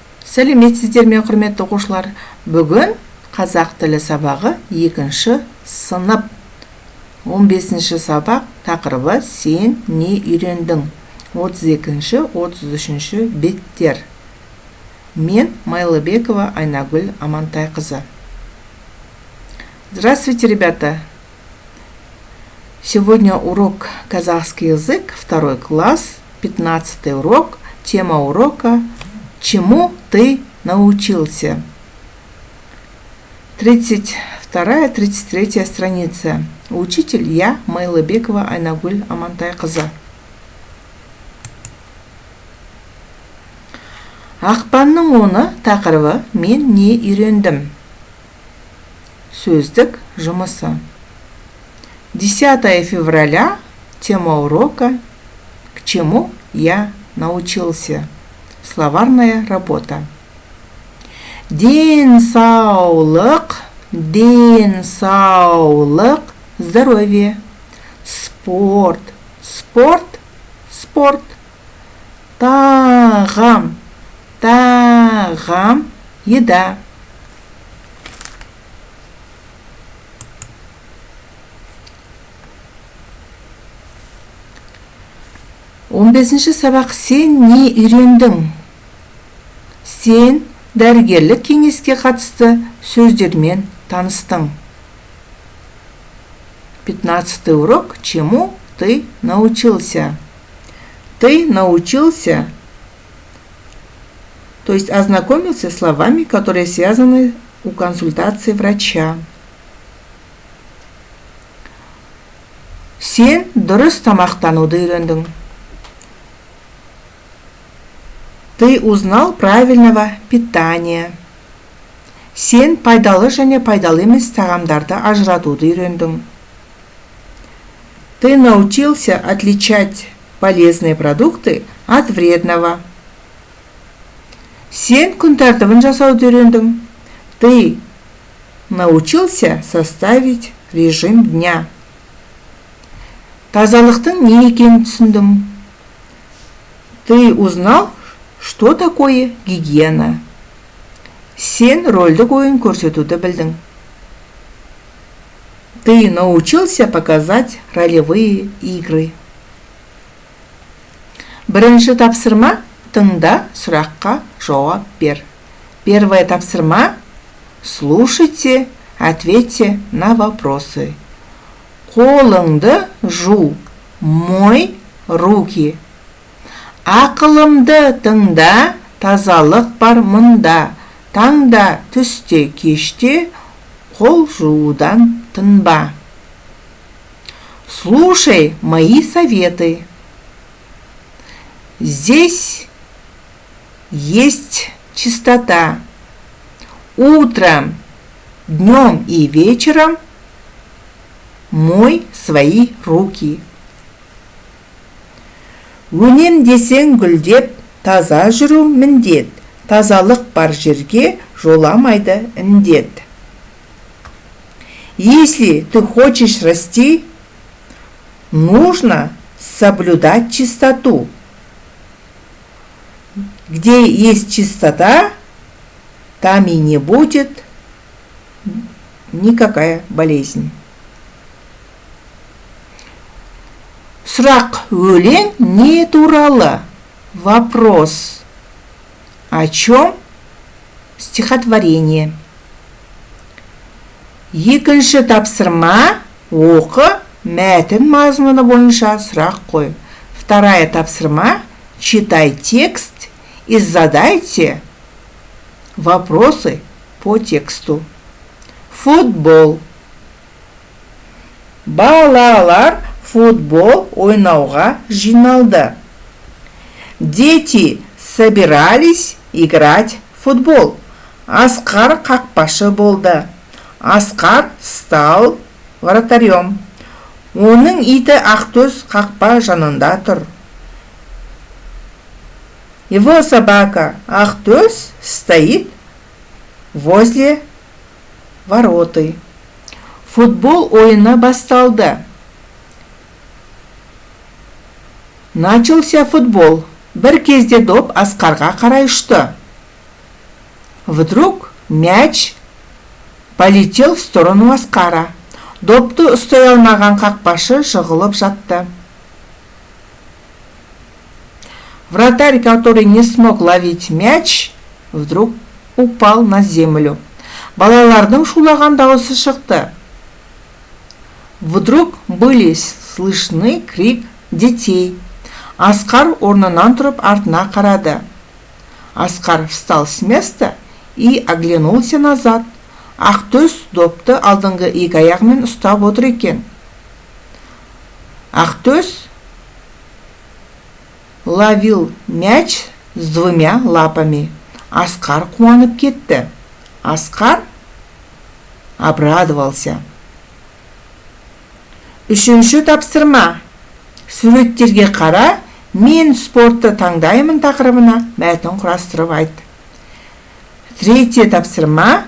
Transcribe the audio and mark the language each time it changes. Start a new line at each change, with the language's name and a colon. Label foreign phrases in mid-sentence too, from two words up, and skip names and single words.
Kazakh: Сәлеметсіздер ме, құрметті оқушылар. Бүгін қазақ тілі сабағы 2-ші сынып. 15-ші сабақ тақырыбы сен не үйрендің? 32-ші, 33-ші беттер. Мен Майлыбекова Айнагүл Амантайқызы.
Russian: Здравствуйте, ребята! Сегодня урок казахский язык, 2 класс, 15 урок. Тема урока «Чему ты научился?» 32-33 страница. Учитель я, Майлыбекова Айнагүл Амантайқызы.
Kazakh: Ақпанның 10 тақырыбы «Мен не үйрендім?» Сөздік жұмысы. 10 февраля.
Russian: Тема урока «К чему я научился?» Словарная работа.
Kazakh: Денсаулық, здоровье. Спорт, спорт. Тағам, еда. Он бесінші сабақ сен не үйрендің? Сен дәрігерлік кеңеске қатысты сөздермен таныстың.
Russian: 15 урок. Чему ты научился? Ты научился, то есть ознакомился с словами, которые связаны у консультации врача.
Kazakh: Сен дұрыс тамақтануды үйрендің.
Russian: Ты узнал правильного питания.
Kazakh: Сен пайдалы және пайдалы емес тағамдарды ажыратуды үйрендің.
Russian: Ты научился отличать полезные продукты от вредного.
Kazakh: Сен күн тәртібін жасауды үйрендің.
Russian: Ты научился составить режим дня.
Kazakh: Тазалықтың не екенін түсіндің.
Russian: Ты узнал, что такое гигиена?
Kazakh: Сен рөлдік ойын көрсетуді білдің.
Russian: Ты научился показать ролевые игры.
Kazakh: Бірінші тапсырма тыңда, сұраққа жауап бер.
Russian: Первое тапсырма слушайте, ответьте на вопросы.
Kazakh: Қолыңды жу,
Russian: мой руки.
Kazakh: Ақылымды тыңда, тазалық бар мұнда. Таңда, түсте, кеште, қол жуудан тынба.
Russian: Слушай мои советы. Здесь есть чистота. Утром, днем и вечером мой свои руки.
Kazakh: Өнемдесең гүлдеп, таза жүру міндет. Тазалық бар жерге жоламайды індет.
Russian: Если ты хочешь расти, нужно соблюдать чистоту. Где есть чистота, там и не будет никакая болезнь.
Kazakh: Сұрақ өлең не туралы?
Russian: Вопрос. О чем? Стихотворение.
Kazakh: Екінші тапсырма оқы, мәтін мазмұны бойынша сұрақ қой.
Russian: Вторая тапсырма читай текст и задайте вопросы по тексту. Футбол.
Kazakh: Балалар футбол ойнауға жиналды.
Russian: Дети собирались играть в футбол.
Kazakh: Асқар қақпашы болды. Асқар
Russian: стал вратарем.
Kazakh: Оның иті Ақтөс қақпа жанында тұр.
Russian: Его собака Ақтөс стоит возле вороты.
Kazakh: Футбол ойыны басталды.
Russian: Начался футбол.
Kazakh: Бір кезде доп Асқарға қарай ұшты.
Russian: Вдруг мяч полетел в сторону Оскара.
Kazakh: Допты ұстай алмаған қақпашы жығылып жатты.
Russian: Вратарь, который не смог ловить мяч, вдруг упал на землю.
Kazakh: Балалардың шулаған дауысы шықты.
Russian: Вдруг были слышны крик детей.
Kazakh: Оскар орнынан тұрып артына қарады.
Russian: Оскар встал с места и оглянулся назад.
Kazakh: Ақтөс допты алдыңғы екі аяғымен ұстап отыр екен.
Russian: Ақтөс ловил мяч с двумя лапами.
Kazakh: Оскар қуанып кетті. Оскар обрадовался. Үшінші тапсырма. Суреттерге қара, мен спортты таңдаймын тақырыбына мәтін құрастырып айт.
Russian: Третье тапсырма.